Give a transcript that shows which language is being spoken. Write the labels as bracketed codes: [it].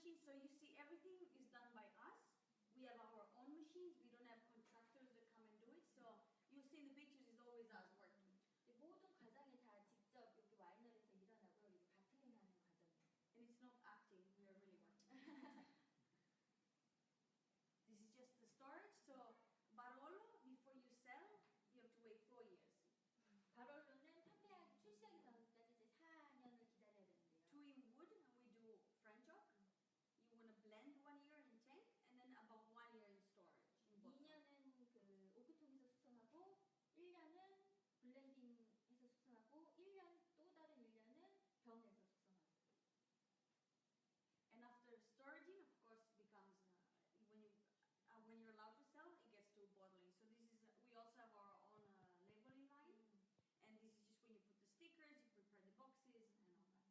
[en] so you see everything is done by us. We have our own machines. We don't have contractors that come and do it. So you'll see in the pictures is always us working. [ko] 모든 과정이 다 직접 여기 와이너리에서 일어나고요. 이거 바틀링 하는 과정이에요. [en] And it's not acting. We are really working. This is just the storage. So Barolo, before you sell, you have to wait 4 years. [ko] 바롤로는 판매하기 출시하기 전까지 이제 4년을 기다려야 되는데요. [en] 2 in wood, and we do French oak. You want to blend 1 year in tank, and then about 1 year in storage. In bottle. [ko] 2년은 그 오크통에서 숙성하고 1년은 블렌딩해서 숙성하고 1년 또 다른 1년은 병에서 숙성하고. [en] And after storaging, of course, becomes when you're allowed to sell, it gets to bottling. So this is we also have our own labeling line, and this is just when you put the stickers, you prepare the boxes, and all that.